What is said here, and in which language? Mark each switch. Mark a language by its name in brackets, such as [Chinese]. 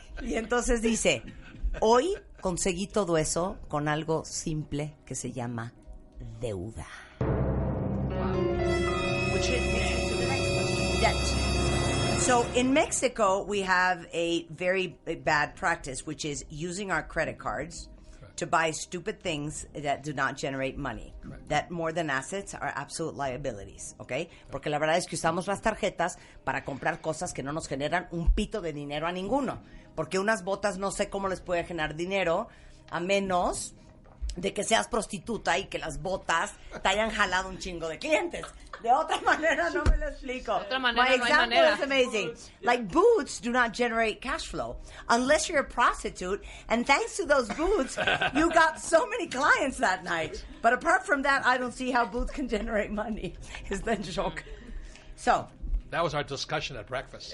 [Spanish] Y entonces dice, hoy conseguí todo eso con algo simple que se llama deuda. [English] Which leads me to the next question. Debt. So in Mexico, we have a very bad practice, which is using our credit cards to buy stupid things that do not generate money. That more than assets are absolute liabilities, ¿ok? [Spanish] Porque la verdad es que usamos las tarjetas para comprar cosas que no nos generan un pito de dinero a ninguno. Porque unas botas no sé cómo les puede generar dinero, a menos de que seas prostituta y que las botas te hayan jalado un chingo de clientes. De otra manera no me lo explico. De otra manera [English] My [Spanish] no hay [English] example [Spanish] manera. [English] is amazing. Like boots do not generate cash flow unless you're a prostitute, and thanks to those boots, you got so many clients that night. But apart from that, I don't see how boots can generate money. Is the joke. So, That was our discussion at breakfast.